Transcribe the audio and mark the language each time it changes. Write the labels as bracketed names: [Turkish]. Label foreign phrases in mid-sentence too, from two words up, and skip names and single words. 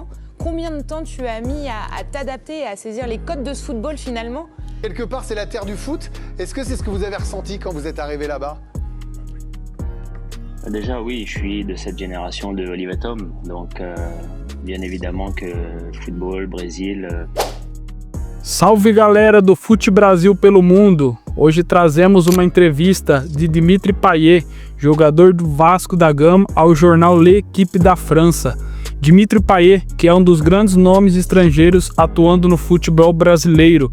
[French] Combien de temps tu as mis à t'adapter et à saisir les codes de ce football finalement? Quelque part, c'est la terre du foot. Est-ce que c'est ce que vous avez ressenti quand vous êtes arrivé là-bas? Déjà, oui, je suis de cette génération de Oliver Tom. Donc, bien évidemment que football, Brésil... [Portuguese] Salve galera do Fute Brasil pelo Mundo! Hoje trazemos uma entrevista de Dimitri Payet, jogador do Vasco da Gama, ao jornal L'Équipe da França. Dimitri Payet, que é um dos grandes nomes estrangeiros atuando no futebol brasileiro.